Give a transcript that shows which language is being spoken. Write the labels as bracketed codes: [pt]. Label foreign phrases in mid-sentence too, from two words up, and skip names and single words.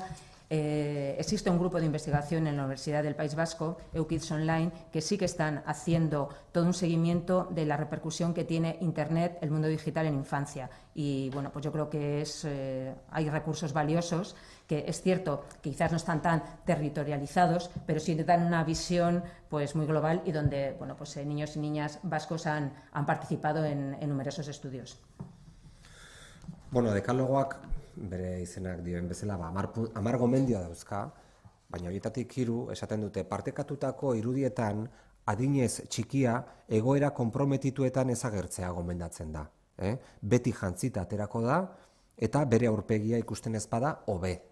[es] Existe un grupo de investigación en la Universidad del País Vasco, EUKIDS Online, que sí que están haciendo todo un seguimiento de la repercusión que tiene Internet, el mundo digital en infancia. Y bueno, pues yo creo que hay recursos valiosos que es cierto que quizás no están tan territorializados, pero sí dan una visión pues muy global y donde bueno, pues, niños y niñas vascos han participado en numerosos estudios. [eu] Bueno, dekalogoak bere izenak dioen bezala 10 gomendio dauzka, baina horietatik 3 esaten dute partekatutako irudietan adinez txikia egoera konprometituetan ezagertzea gomendatzen da. Beti jantzita aterako da eta bere aurpegia ikusten ez bada hobe.